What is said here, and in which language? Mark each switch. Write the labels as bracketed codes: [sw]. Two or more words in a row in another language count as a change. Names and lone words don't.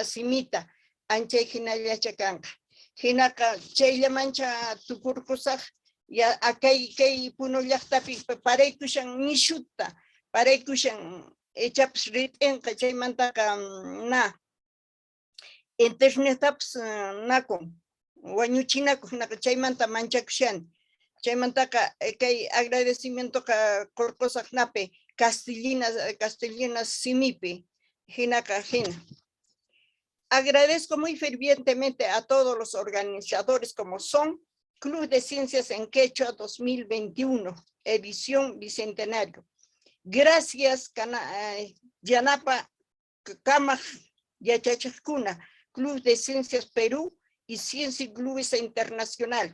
[qu] simita anchay hinallacha kanqa hinaqa chayllamancha tukurkusaq ya kay Puno llaqtapi paraykushan nishuta paraykushan echapis rit'inqa chaymantaqa na internetapas nakun wañuchinakuq hinaqa chaymanta manchakushani chaymantaqa kay agradecimientoqa qurqusaq napi castellina simipi hinaqa hina. [es] Agradezco muy fervientemente a todos los organizadores como son Club de Ciencias en Quechua 2021, edición bicentenario. Gracias, [qu] Yanapa Kamaj Yachachakuna, [es] Club de Ciencias Perú y Ciencia y Globesa Internacional.